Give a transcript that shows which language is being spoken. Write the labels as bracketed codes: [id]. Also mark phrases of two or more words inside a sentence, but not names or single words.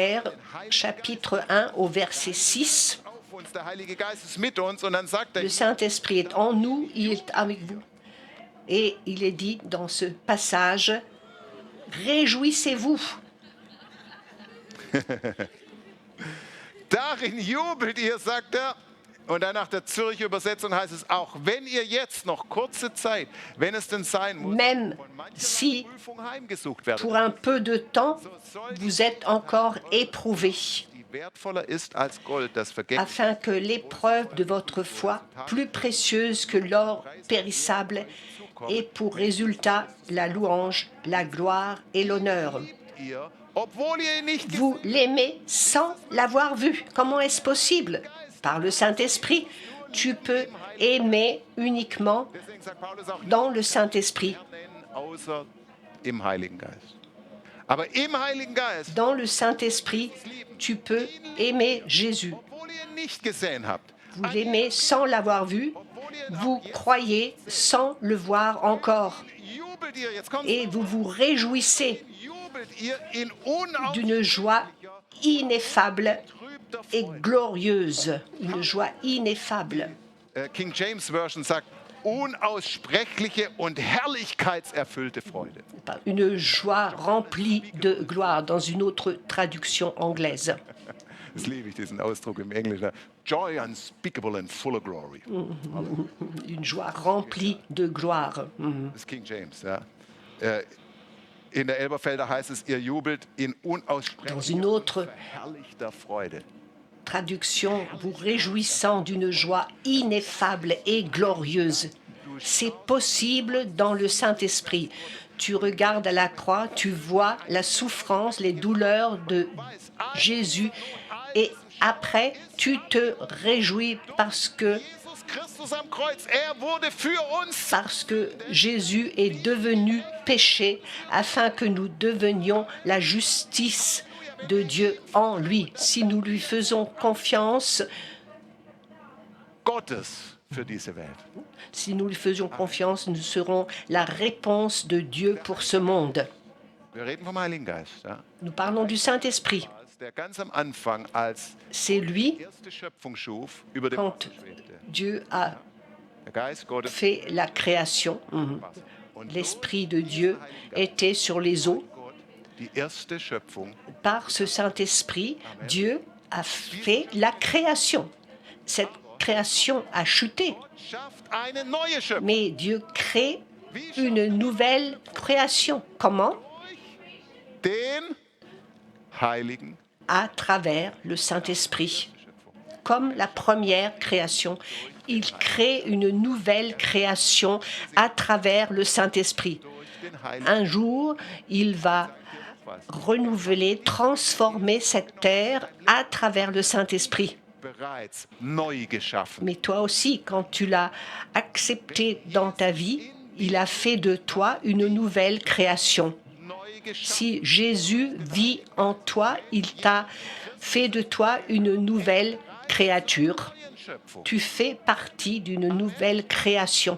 [fr] 1 Pierre, chapitre 1 au verset 6. [de] uns, der Heilige Geist ist mit uns und dann sagt er, [fr] Le Saint-Esprit est en nous, il est avec vous. Et il est dit dans ce passage, réjouissez-vous. [de] darin jubelt ihr, sagt er. Und dann nach der Zürcher Übersetzung heißt es, auch wenn ihr jetzt noch kurze Zeit, wenn es denn sein muss, [fr] Même [de] von mancher [fr] si [de] Prüfung heimgesucht werdet, [fr] pour un peu de temps, vous êtes encore éprouvés, [de] die wertvoller ist als Gold, das vergänglich [fr] afin que l'épreuve de votre foi, plus précieuse que l'or périssable, ait pour résultat la louange, la gloire et l'honneur. [de] ihr, obwohl ihr ihn nicht [fr] Vous l'aimez sans l'avoir vu. Comment est-ce possible? Par le Saint-Esprit. Tu peux aimer uniquement [de] deswegen sagt Paulus auch, [fr] dans le Saint-Esprit. [de] außer im Heiligen Geist. Aber im Heiligen Geist, [fr] Dans le Saint-Esprit, tu peux aimer Jésus. [de] obwohl ihr ihn nicht gesehen habt, [fr] Vous l'aimez sans l'avoir vu. Vous croyez sans le voir encore. [de] jubelt ihr, jetzt kommt [fr] Et vous vous réjouissez [de] jubelt ihr in [fr] d'une joie ineffable [de] unausgetrübter [fr] et [de] Freude. [fr] glorieuse. Une joie ineffable. [de] King James Version sagt, unaussprechliche und herrlichkeitserfüllte Freude. [fr] Une joie remplie de gloire dans une autre traduction anglaise. [de] Das liebe ich, diesen Ausdruck im Englischen. [en] Joy unspeakable and full of glory. [fr] Une joie remplie de gloire. [de] Das ist King James. Ja. In der Elberfelder heißt es, ihr jubelt in [fr] Dans une [de] unaussprechlicher, [fr] autre [de] verherrlichter Freude. [fr] traduction, vous réjouissant d'une joie ineffable et glorieuse. C'est possible dans le Saint-Esprit. Tu regardes à la croix, tu vois la souffrance, les douleurs de Jésus et après, tu te réjouis parce que [de] Jesus Christus am Kreuz, wurde für uns. [fr] Jésus est devenu péché afin que nous devenions la justice de Dieu en lui. Si nous lui faisons confiance, [de] Gottes für diese Welt. [fr] si nous lui faisions confiance, nous serons la réponse de Dieu pour ce monde. [de] Wir reden vom Heiligen Geist. Ja. [fr] Nous parlons du Saint-Esprit. [de] Der ganz am Anfang als [fr] C'est lui, [de] erste Schöpfung schuf, über dem [fr] quand [de] Wasser schwebte. [fr] Dieu a [de] Der Geist Gottes [fr] fait la création. [de] Wasser. Und [fr] L'Esprit de Dieu était sur les eaux. [de] Gott die erste Schöpfung [fr] Par ce Saint-Esprit, Dieu a fait la création. Cette création a chuté, [de] schafft eine neue Schöpfung. [fr] mais Dieu crée une nouvelle création. Comment? [de] Den Heiligen [fr] À travers le Saint-Esprit. Comme la première création, il crée une nouvelle création à travers le Saint-Esprit. [de] durch den Heiligen [fr] Un jour, il va renouveler, transformer cette terre à travers le Saint-Esprit. [de] bereits neu geschaffen. [fr] Mais toi aussi, quand tu l'as accepté dans ta vie, il a fait de toi une nouvelle création. [de] Neu geschaffen. [fr] Si Jésus vit en toi, il t'a fait de toi une nouvelle créature. [de] Schöpfung. [fr] Tu fais partie d'une nouvelle création.